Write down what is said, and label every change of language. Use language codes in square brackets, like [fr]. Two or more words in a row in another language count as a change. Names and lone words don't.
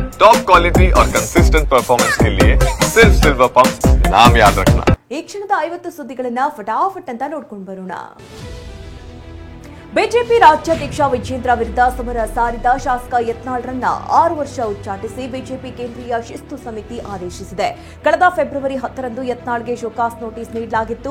[en] top quality [hi] और [en] consistent performance [hi] के लिए सिर्फ सिल्वर पंप नाम याद रखना। [kn] ಈ ಕ್ಷಣದ 50 ಸುದ್ದಿಗಳನ್ನ ಫಟಾಫಟ್ ಅಂತ ನೋಡ್ಕೊಂಡು ಬರೋಣ. ಬಿಜೆಪಿ ರಾಜ್ಯಾಧ್ಯಕ್ಷ ವಿಜೇಂದ್ರ ವಿರುದ್ಧ ಸಮರ ಸಾರಿದ ಶಾಸಕ ಯತ್ನಾಳ್ರನ್ನ 6 ವರ್ಷ ಉಚ್ಚಾಟಿಸಿ ಬಿಜೆಪಿ ಕೇಂದ್ರೀಯ ಶಿಸ್ತು ಸಮಿತಿ ಆದೇಶಿಸಿದೆ. ಕಳೆದ ಫೆಬ್ರವರಿ 10ರಂದು ಯತ್ನಾಳ್ಗೆ [en] show-cause notice [kn] ನೀಡಲಾಗಿತ್ತು.